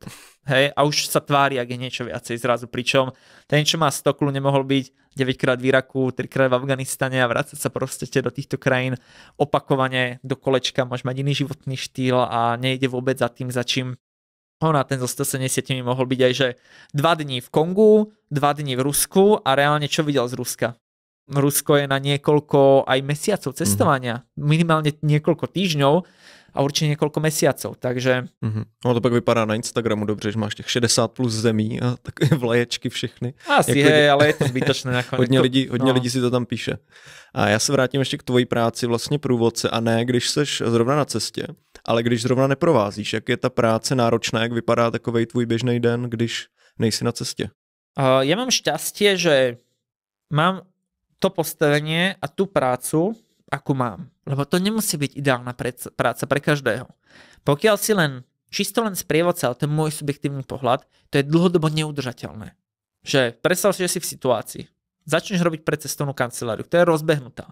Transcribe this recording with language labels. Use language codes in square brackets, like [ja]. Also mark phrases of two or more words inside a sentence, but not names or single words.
[sk] Hej, a už sa tvári, ak je niečo viacej zrazu, pričom ten, čo má 100 kľú, nemohol byť 9 krát v Iraku, 3 krát v Afganistane a vrácať sa proste do týchto krajín opakovane do kolečka, môže mať iný životný štýl a nejde vôbec za tým, za čím ona ten zo 170 mohol byť aj, že 2 dní v Kongu, 2 dní v Rusku a reálne čo videl z Ruska? Rusko je na niekoľko aj mesiacov cestovania, minimálne niekoľko týždňov a určite niekoľko mesiacov, takže... [cs] No to pak vypadá na Instagramu dobře, že máš těch 60 plus zemí a takové vlaječky všechny. [sk] Asi hej, ale je to zbytočné nakonec. [cs] Hodně lidí si to tam píše. A já se vrátím ještě k tvojí práci vlastně průvodce a ne, když seš zrovna na cestě, ale když zrovna neprovázíš, jak je ta práce náročná, jak vypadá takovej tvůj běžný den, když nejsi na cestě? [sk] Ja mám šťastie, že mám to postavenie a tú prácu, akú mám. Lebo to nemusí byť ideálna práca pre každého. Pokiaľ si čisto len sprievodca, ale to je môj subjektívny pohľad, to je dlhodobo neudržateľné. Že predstav si, že si v situácii. Začneš robiť predcestovnú kanceláriu, ktorá je rozbehnutá.